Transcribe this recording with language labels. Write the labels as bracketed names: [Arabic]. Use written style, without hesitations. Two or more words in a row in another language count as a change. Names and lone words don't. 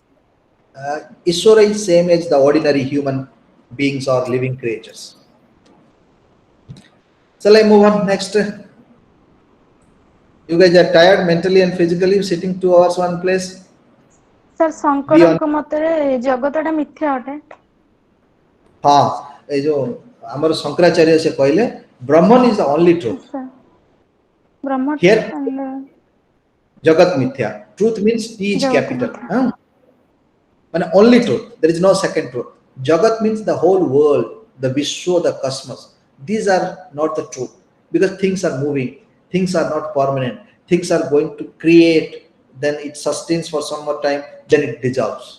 [English] Ishwara is same as the ordinary human beings or living creatures. Shall I move on next? You guys are tired mentally and physically sitting 2 hours one place. [Odia] ସାର୍ [English] Be on. [Odia] ଶଙ୍କରଙ୍କ ମତରେ ଜଗତଟା ମିଥ୍ୟା ଅଟେ। [Hindi] हाँ, ये जो हमारे शंकराचार्य से कहले, [English] Brahman is the only truth. [Odia] ବ୍ରହ୍ମ [English] Here, and [Sanskrit] जगत मिथ्या. [English] Truth means T is [Odia] ଜଗତ [English] capital. [Odia] ମିଥ୍ୟା। [English] Huh? And only truth. There is no second truth. Jagat means the whole world, the Vishwa, the cosmos. These are not the truth, because things are moving, things are not permanent, things are going to create, then it sustains for some more time, then it dissolves.